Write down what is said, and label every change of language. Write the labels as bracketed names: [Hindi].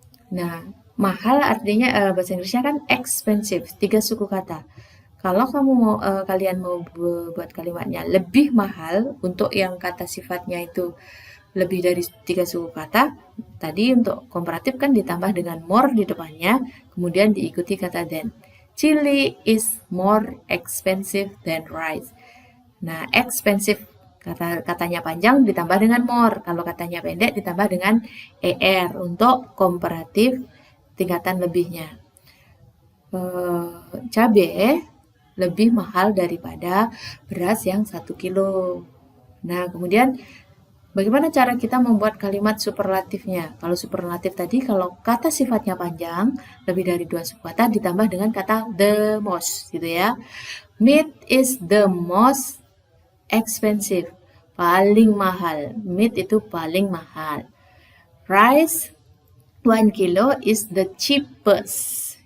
[Indonesian] Nah, mahal artinya bahasa Inggrisnya kan expensive, 3 suku kata. Kalau kalian mau buat kalimatnya lebih mahal untuk yang kata sifatnya itu lebih dari 3 suku kata, tadi untuk komparatif kan ditambah dengan more di depannya, kemudian diikuti kata than. [English] Chili is more expensive than rice. [Indonesian] Nah, expensive katanya panjang ditambah dengan more. Kalau katanya pendek ditambah dengan er untuk komparatif tingkatan lebihnya. Cabai lebih mahal daripada beras yang 1 kilo. Nah, kemudian bagaimana cara kita membuat kalimat superlatifnya? Kalau superlatif tadi, kalau kata sifatnya panjang, lebih dari 2 suku kata ditambah dengan kata the most, gitu ya. [English] Meat is the most expensive, [Indonesian] paling mahal. Meat itu paling mahal. [English] Rice 1 kilo is the cheapest.